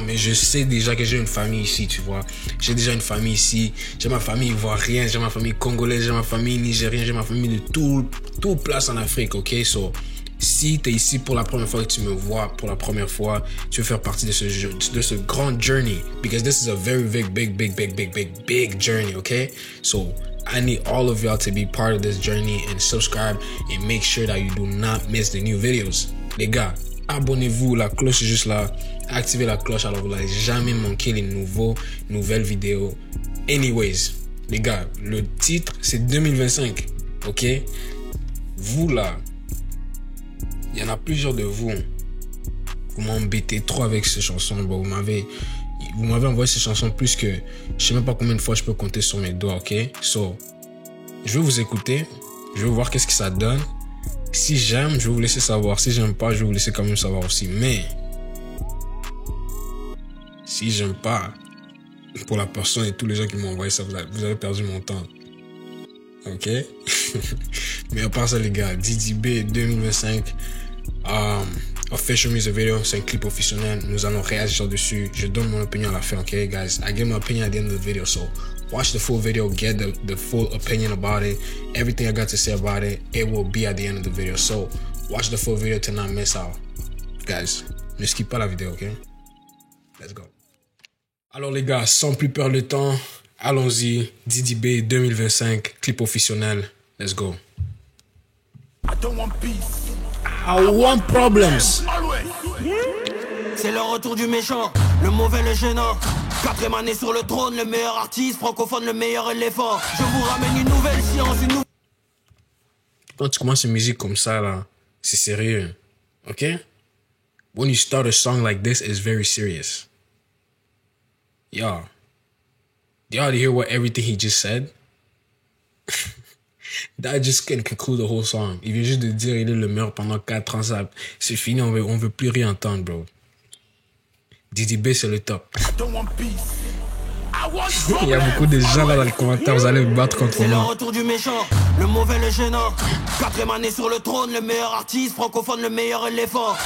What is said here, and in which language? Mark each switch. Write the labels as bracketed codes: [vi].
[fr] Mais je sais déjà que j'ai une famille ici, tu vois. J'ai déjà une famille ici, j'ai ma famille ivoirienne, j'ai ma famille congolaise, j'ai ma famille nigérienne, j'ai ma famille de tout place en Afrique, ok? So, si tu es ici pour la première fois et que tu me vois pour la première fois, tu veux faire partie de ce grand journey. [en] Because this is a very big journey, okay? So, I need all of y'all to be part of this journey and subscribe and make sure that you do not miss the new videos. [fr] Les gars, abonnez-vous, la cloche est juste là. Activez la cloche alors vous n'allez jamais manquer les nouvelles vidéos. Anyways, les gars, le titre c'est 2025, ok? Vous là, il y en a plusieurs de vous. Vous m'embêtez trop avec ces chansons. Bon, vous m'avez envoyé ces chansons plus que je sais même pas combien de fois je peux compter sur mes doigts, ok? So, je vais vous écouter. Je vais voir qu'est-ce que ça donne. Si j'aime, je vais vous laisser savoir. Si j'aime pas, je vais vous laisser quand même savoir aussi. Mais si j'aime pas, pour la personne et tous les gens qui m'ont envoyé ça, vous avez perdu mon temps. Ok? Mais à part ça, les gars, Didi B 2025, [en] official music video, [fr] c'est un clip officiel. Nous allons réagir dessus. Je donne mon opinion à la fin, ok, guys? [en] I give my opinion at the end of the video, so watch the full video, get the full opinion about it. Everything I got to say about it, it will be at the end of the video. So watch the full video to not miss out, guys. [fr] Ne skip pas la vidéo, ok? [en] Let's go. [fr] Alors les gars, sans plus perdre de temps, allons-y. Didi B 2025, clip officiel. [en] Let's go. I don't want peace. I want problems. [fr] C'est le retour du méchant, le mauvais, le gênant. Quatrième année sur le trône, le meilleur artiste francophone, le meilleur éléphant. Je vous ramène une nouvelle science, une nouvelle... Quand tu commences une musique comme ça là, c'est sérieux, ok? [en] When you start a song like this, it's very serious. Y'all hear what everything he just said? That just can conclude the whole song. [fr] Il vient juste de dire il est le meilleur pendant 4 ans, ça, c'est fini, on veut plus rien entendre, bro. Didi B, c'est le top. [en] I don't want peace. I want [fr] Il y a beaucoup de gens là dans les commentaires, vous allez me battre contre C'est le moi. retour du méchant, le mauvais, le gênant. Quatrième année sur le trône, le meilleur artiste francophone, le meilleur éléphant.